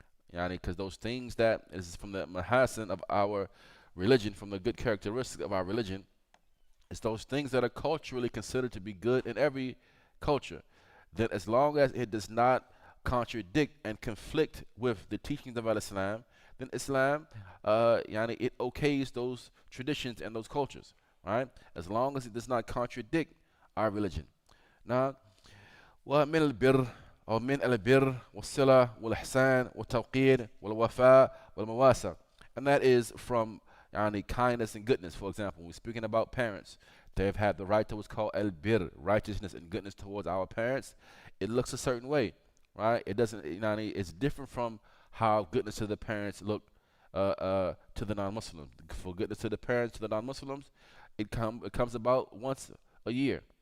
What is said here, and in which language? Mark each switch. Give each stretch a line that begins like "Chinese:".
English: Because those things that is from the mahasin of our religion, from the good characteristics of our religion, it's those things that are culturally considered to be good in every culture. That as long as it does not contradict and conflict with the teachings of Islam, then Islam, it okays those traditions and those cultures, right? As long as it does not contradict our religion.
Arabic: Now, ومن البر أو من البر والصلة والإحسان والتوقير والوفاء والمواساة,
English: and that is from kindness and goodness. For example, when we're speaking about parents, they've had the right to what's called al-bir, righteousness and goodness towards our parents. It looks a certain way, right? It doesn't, it's different from how goodness to the parents look to the non-Muslims. For goodness to the parents, to the non-Muslims, it comes about once a year.